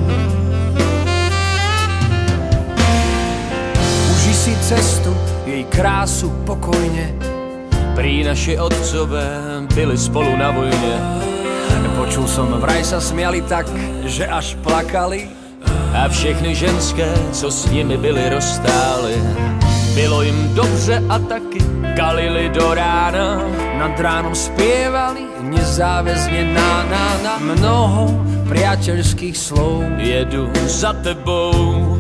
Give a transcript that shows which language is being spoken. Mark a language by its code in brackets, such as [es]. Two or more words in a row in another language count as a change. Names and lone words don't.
[sk] Uži si cestu, jej krásu pokojne. [cs] Prý naši otcové byli spolu na vojně. [sk] Počul som, vraj sa smiali tak, že až plakali. [cs] A všechny ženské, co s nimi byly, rozstály. Bylo jim dobře a taky kalili do rána. [sk] Nad ránom spievali nezáväzne na. Mnoho priateľských slov. [cs] Jedu za tebou.